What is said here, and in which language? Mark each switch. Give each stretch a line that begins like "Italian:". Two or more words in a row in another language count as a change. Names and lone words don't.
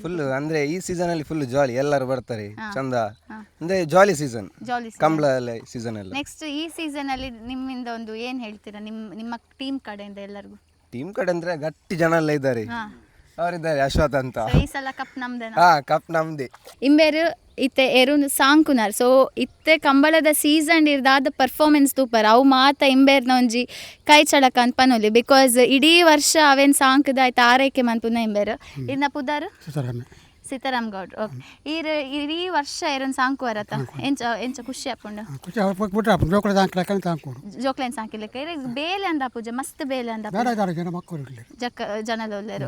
Kannada: ಫುಲ್ ಅಂದ್ರೆ ಈ ಸೀಸನ್ ಅಲ್ಲಿ
English: full jolly,
Kannada: ಎಲ್ಲರೂ ಬರ್ತಾರೆ, ಚಂದ ಅಂದ್ರೆ
English: jolly season,
Kannada: ಕಂಬಳ ಸೀಸನ್ ಎಲ್ಲ. ನೆಕ್ಸ್ಟ್ ಈ ಸೀಸನ್ ಅಲ್ಲಿ ನಿಮ್ಮಿಂದ ಒಂದು ಏನ್ ಹೇಳ್ತೀರಾ ನಿಮ್ಮ ಟೀಮ್ ಕಡೆಯಿಂದ ಎಲ್ಲರಿಗೂ? ಟೀಮ್ ಕಡೆ ಅಂದ್ರೆ ಗಟ್ಟಿ ಜನ ಎಲ್ಲ ಇದ್ದಾರೆ, ಅವರಿದ್ದಾರೆ. ಅಶ್ವಥ್ ಅಂತ. ಈ ಸಲ ಕಪ್ ನಮ್ದೇ. ಕಪ್ ನಮ್ದೇ.
Tulu: ಇಂಬೇರು ಇತ್ತೆ ಎರುಂದು ಸಾಂಕುನಾರ್. ಸೊ ಇತ್ತೆ ಕಂಬಳದ ಸೀಸನ್ ಇರ್ದಾದ ಪರ್ಫಾರ್ಮೆನ್ಸ್ ತೂಪರ್ ಅವು ಮಾತ ಇಂಬೇರ್ನ ಒಂಜಿ ಕೈ ಚಳಕ ಅಂತ ಪನೊಲಿ. ಬಿಕಾಸ್ ಇಡೀ ವರ್ಷ ಅವೇನು ಸಾಂಕ್ದ ಆಯ್ತು ಆರೈಕೆ ಮನ್ಪುನ ಇಂಬೇರು. ಇನ್ನ ಪುದಾರು ಸೀತಾರಾಮ್ ಗೌಡ್ರು. ಓಕೆ, ಇಡೀ ವರ್ಷ ಎರೊಂದು ಸಾಂಕು ಬರತ್ತ ಎಂಚ ಖುಷಿ ಆಪುಂಡು ಜೋಕ್ಲೇನ್ ಸಾಂಕಿಲಿಕ್ಕೆ ಬೇಲೆ ಅಂದ ಪೂಜೆ ಮಸ್ತ್ ಬೇಲೆ ಅಂದ ಜಕ್ಕ ಜನದ ಒಲ್ಲೆರು.